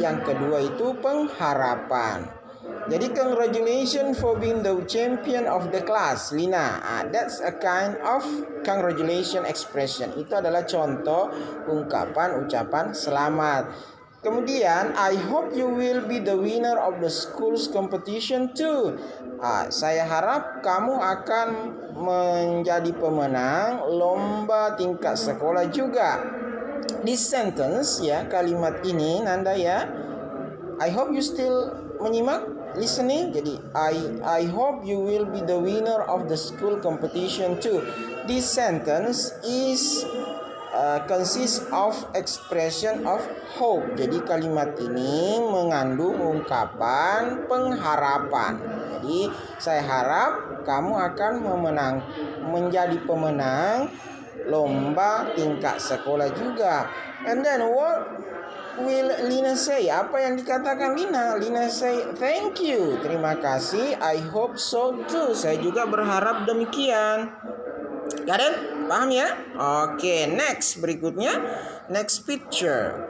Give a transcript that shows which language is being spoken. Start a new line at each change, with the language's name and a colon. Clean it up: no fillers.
Indonesian: Yang kedua itu pengharapan. Jadi
English: congratulations for being the champion of the class, Lina. That's a kind of congratulation expression.
Indonesian: Itu adalah contoh ungkapan ucapan selamat. Kemudian,
English: I hope you will be the winner of the school's competition too.
Indonesian: Saya harap kamu akan menjadi pemenang lomba tingkat sekolah juga.
English: This sentence
Indonesian: kalimat ini
English: Nanda I hope you still
Indonesian: menyimak,
English: listening.
Indonesian: Jadi
English: I hope you will be the winner of the school competition too. This sentence is consists of expression of hope.
Indonesian: Jadi kalimat ini mengandung ungkapan pengharapan. Jadi saya harap kamu akan menjadi pemenang lomba tingkat sekolah juga.
English: And then what will Lina say?
Indonesian: Apa yang dikatakan Lina?
English: Lina say thank you,
Indonesian: terima kasih.
English: I hope so too.
Indonesian: Saya juga berharap demikian.
English: Got it?
Indonesian: Paham ya?
English: Oke, next
Indonesian: berikutnya.
English: Next picture.